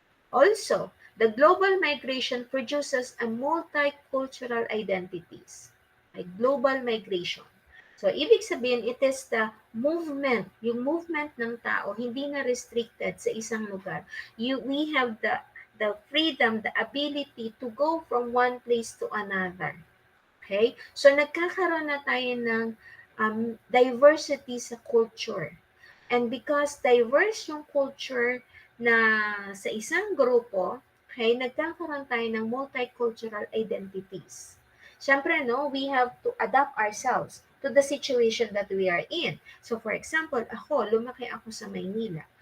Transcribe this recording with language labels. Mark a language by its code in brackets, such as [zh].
[en] Also, the global migration produces a multicultural identities. A global migration. [tl] So, ibig sabihin, [en] it is the movement, [tl] yung movement ng tao, hindi na restricted sa isang lugar. [en] We have the freedom, the ability to go from one place to another. Okay? [tl] So, nagkakaroon na tayo ng diversity sa culture. And because diverse yung culture na sa isang grupo, okay, nagkakaroon tayo ng multicultural identities. Siyempre, no, [en] we have to adapt ourselves to the situation that we are in. [tl] So, for example, lumaki ako sa Maynila.